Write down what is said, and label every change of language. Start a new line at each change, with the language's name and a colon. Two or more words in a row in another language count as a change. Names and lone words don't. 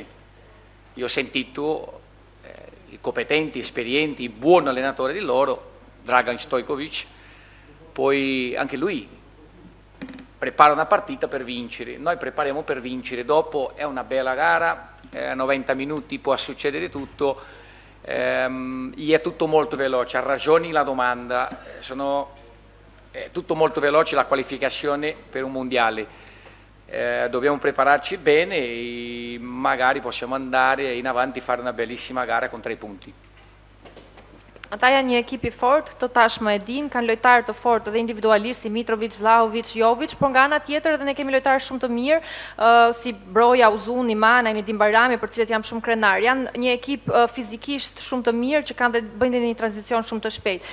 Italian: Io ho sentito i competenti, esperienti, i buoni allenatori di loro, Dragan Stojkovic, poi anche lui prepara una partita per vincere, noi prepariamo per vincere, dopo è una bella gara, 90 minuti può succedere tutto, è tutto molto veloce, ha ragione la domanda, è tutto molto veloce la qualificazione per un mondiale. Dobbiamo prepararci bene e magari possiamo andare in avanti e fare una bellissima gara con 3 punti.
Albanian: Ata janë një ekip I fortë, të tashmë e din, kanë lojtarë të fortë dhe individualisht si Mitrovic, Vlahovic, Jovic, por nga ana tjetër edhe ne kemi lojtarë shumë të mirë, si Broja, Uzuni, Mana, Nedim Barami, për cilët jam shumë krenar. Janë një ekip fizikisht shumë të mirë që kanë dhe bëjnë një tranzicion shumë të shpejtë.